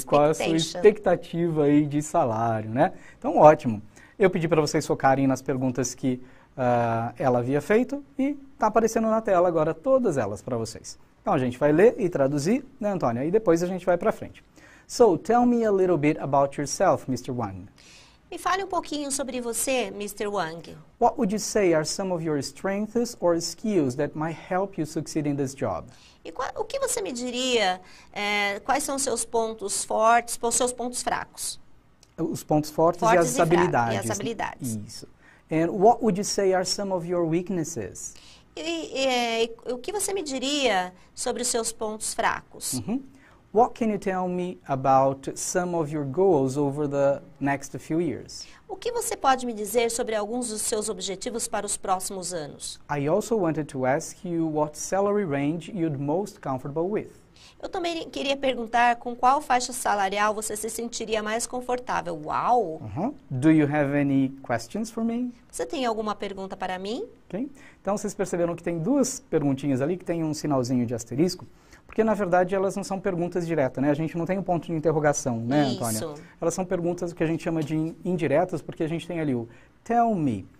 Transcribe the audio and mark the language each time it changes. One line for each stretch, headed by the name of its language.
Portuguese: Qual a sua expectativa aí de salário, né? Então, ótimo. Eu pedi para vocês focarem nas perguntas que ela havia feito e está aparecendo na tela agora todas elas para vocês. Então, a gente vai ler e traduzir, né, Antônia? E depois a gente vai para frente.
English: So, tell me a little bit about yourself, Mr. Wang.
Portuguese: Me fale um pouquinho sobre você, Mr. Wang.
English: What would you say are some of your strengths or skills that might help you succeed in this job?
Portuguese: E o que você me diria, quais são os seus pontos fortes, os seus pontos fracos? Os pontos fortes e as habilidades. E as habilidades. Isso.
English: And what would you say are some of your weaknesses?
Portuguese: E o que você me diria sobre os seus pontos fracos?
English: What can you tell me about some of your goals over the next few years?
Portuguese: O que você pode me dizer sobre alguns dos seus objetivos para os próximos anos?
English: I also wanted to ask you what salary range you'd most comfortable with.
Portuguese: Eu também queria perguntar com qual faixa salarial você se sentiria mais confortável. Uau!
English: Do you have any questions for me?
Portuguese: Você tem alguma pergunta para mim?
English: Okay.
Portuguese: Então, vocês perceberam que tem duas perguntinhas ali que tem um sinalzinho de asterisco, porque, na verdade, elas não são perguntas diretas, né? A gente não tem um ponto de interrogação, né, Antônia? Isso. Elas são perguntas que a gente chama de indiretas, porque a gente tem ali o tell me.